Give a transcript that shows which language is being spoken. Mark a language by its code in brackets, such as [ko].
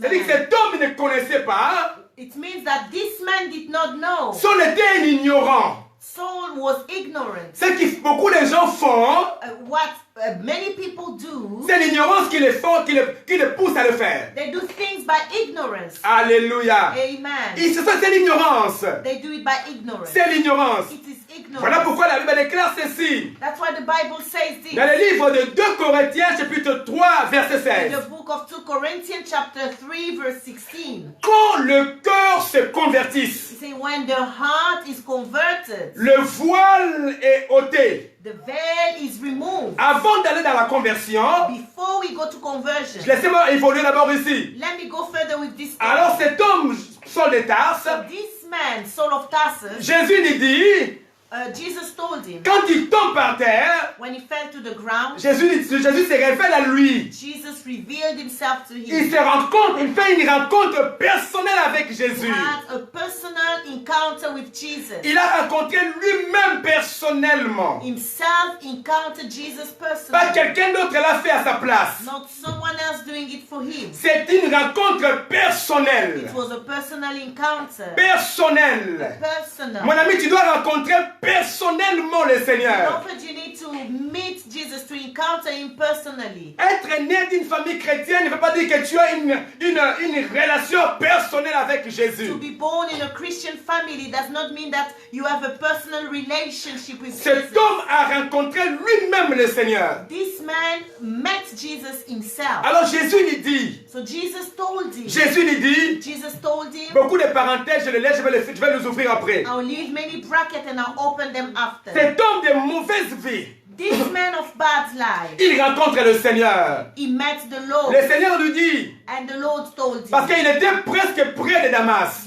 [fr] C'est-à-dire que cet homme ne connaissait pas. [en] It means that this man did not know. [fr] Saul était un ignorant. [en] Saul was ignorant. [fr] Ce que beaucoup de gens font, [en] What many people do, [fr] c'est l'ignorance qui les pousse à le faire. [en] they do things by ignorance. [fr] Alléluia. [en] Amen. [fr] C'est l'ignorance. [en] They do it by ignorance. [fr] C'est l'ignorance. [en] It is ignorance. [fr] Voilà pourquoi la Bible déclare ceci. [en] That's why the Bible says this. [fr] Dans le livre de 2 Corinthiens, chapitre 3, verset [en] In [fr] 16. [en] the book of 2 Corinthians chapter 3 verse 16. [fr] Quand le cœur se convertisse, [en] You see, when the heart is converted, [fr] le voile est ôté. [en] the veil is removed. [fr] Avant d'aller dans la conversion, [en] Before we go to conversion, [fr] laissez-moi évoluer d'abord ici. [en] let me go further with this story. [fr] Alors cet homme, Saul de Tarse, [en] So this man, Saul of Tarsus, [fr] Jésus lui dit, [en] Jesus told him, [fr] quand il tombe par terre, [en] when he fell to the ground, [fr] Jésus se révèle à lui. [en] Jesus revealed himself to [fr] Il [en] him. [fr] se rencontre, il fait une rencontre personnelle avec [en] He [fr] Jésus. [en] had a personal encounter with Jesus. [fr] Il a rencontré lui-même personnellement. [en] Himself encountered Jesus [fr] Pas [en] personally. [fr] quelqu'un d'autre l'a fait à sa place. [en] Not someone else doing it for him. [fr] C'est une rencontre personnelle. [en] It was a personal encounter. [fr] Personnelle. [en] Personal. [fr] Mon ami, tu dois rencontrer personnellement le Seigneur. [en] Beloved, you need to meet Jesus, to encounter him personally. [fr] Être né d'une famille chrétienne ne veut pas dire que tu as une relation personnelle avec [en] To [fr] Jésus. [en] be born in a Christian family does not mean that you have a personal relationship with [fr] Cet [en] Jesus. [fr] homme a rencontré lui-même le Seigneur. [en] This man met Jesus himself. [fr] Alors Jésus lui dit, [en] So Jesus told him. [fr] Jésus lui dit, [en] Jesus told him. [fr] beaucoup de parenthèses, je les laisse, je vais les ouvrir après. [en] I'll leave many brackets and I'll open them after. [fr] Cet homme de mauvaise vie, [en] This man of bad life, [fr] il rencontre le Seigneur. [en] he met the Lord. [fr] Le Seigneur lui dit, [en] And the Lord told [fr] parce [en] him. [fr] qu'il était presque près de Damas.